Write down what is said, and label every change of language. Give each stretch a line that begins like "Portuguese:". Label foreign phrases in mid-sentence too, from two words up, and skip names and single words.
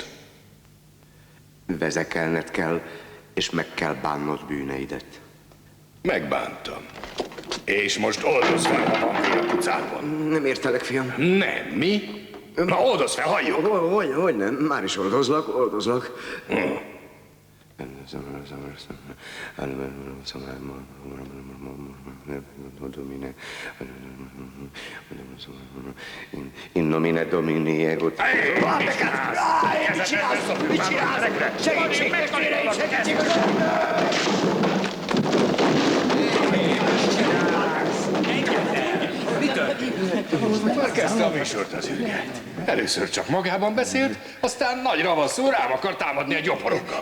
Hungarian: Vezekelned kell, és meg kell bánnod bűneidet. Megbántam. És most oldozz fel, ha van fél a pucában. Nem értelek, fiam. Nem, mi? Na oldozz fel, halljuk! Hogy nem, már is oldozlak.
Latin: In nomine Domini ego.
Hungarian: Mit csinálsz? Segítség! Már kezdte a műsort az ürget. Először csak magában beszélt, aztán nagy ravaszul rám akar támadni egy gyoporoggal.